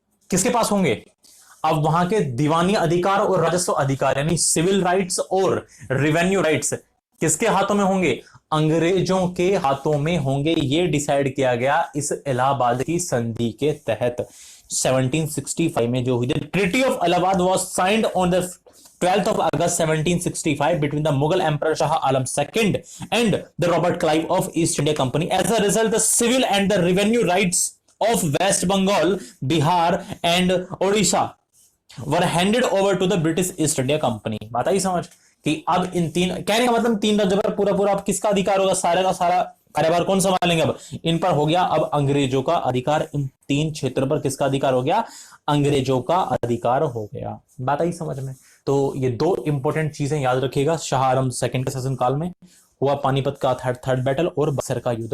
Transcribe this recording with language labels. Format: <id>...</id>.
<hi>किसके पास होंगे? अब वहां के दीवानी अधिकार और राजस्व अधिकार, यानी सिविल राइट्स और रिवेन्यू राइट्स किसके हाथों में होंगे? अंग्रेजों के हाथों में होंगे। यह डिसाइड किया गया इस इलाहाबाद की संधि के तहत 1765 में जो हुई थी।</hi> <en>Treaty of Allahabad was signed on the 12th of August 1765 between the Mughal Emperor Shah Alam II and the Robert Clive of East India Company. As a result, the civil and the revenue rights of West Bengal, Bihar and Odisha were handed over to the British East India Company.</en> <hi>बात आई समझ कि अब इन तीन, कहने का मतलब तीन राज्यों पर पूरा अब किसका अधिकार होगा? सारे का सारा कार्यभार कौन संभालेंगे? अब इन पर हो गया अब अंग्रेजों का अधिकार। इन तीन क्षेत्रों पर किसका अधिकार हो गया? अंग्रेजों का अधिकार हो गया। बात आई समझ में? तो ये दो इंपॉर्टेंट चीजें याद रखिएगा। शाह आलम सेकंड के शासनकाल में हुआ पानीपत का थर्ड बैटल और बक्सर का युद्ध।</hi>